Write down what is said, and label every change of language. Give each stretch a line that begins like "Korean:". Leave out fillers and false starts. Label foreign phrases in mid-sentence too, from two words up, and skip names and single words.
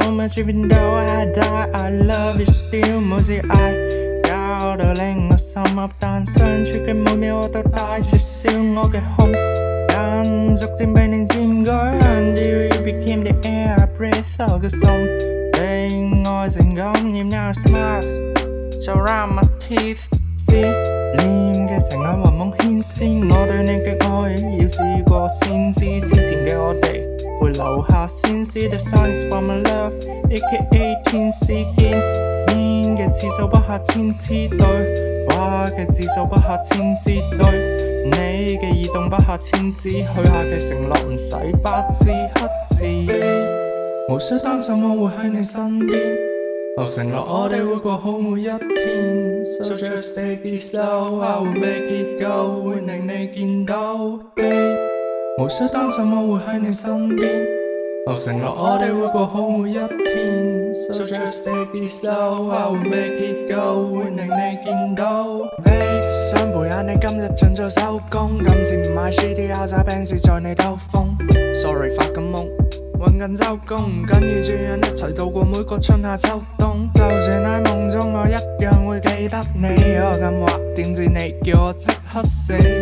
English: even though I die I love you still
Cantonese: 每次嗌搞到令我心噏，但相處嘅每秒我都帶住笑我嘅胸，但逐漸被你佔據
English: Until you became the air I breathe
Cantonese: 我嘅心被愛情感染
English: Now smiles surround my teeth
Cantonese: 思念嘅情眼雲夢牽絲，我對你嘅愛要試過先知，之前嘅我哋會留下先知
English: The signs for my love AKA
Cantonese: 天使見面嘅次數不下千次對，話嘅字數不下千字對，你嘅移動不下千字，許下嘅承諾唔使白字黑字，無需擔心我會喺你身邊，我承諾我哋會過好每一天
English: So just take it slow I will make it go
Cantonese: 會令你見到 Babe 無需擔心我會喺你身邊，我承諾我哋會過好每一天
English: So just take it slow I will make it go
Cantonese: 會令你見到 Babe 想陪下你今日盡早收工，今次唔買 CD 拗晒 band 是在你兜風 Sorry 發緊夢揾緊周公，唔緊要這樣一齊度過每個春夏秋冬，就算喺夢中我一樣會記得你，我咁話點知你叫我即刻死，